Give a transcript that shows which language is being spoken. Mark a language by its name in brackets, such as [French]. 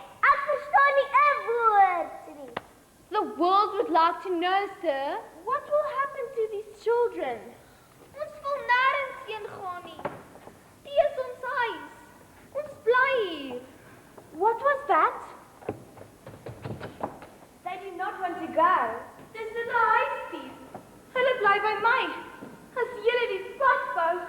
[Afrikaans] Ek verstaan nie 'n woord nie. [English] The world would like to know, sir. What will happen to these children? [Afrikaans] Ons wil nêrens heen gaan nie. Dis ons huis. Ons bly hier. [English] What was that? They do not want to go. [Afrikaans] Dis net 'n huisie. Hulle bly by my. As julle die pad bou,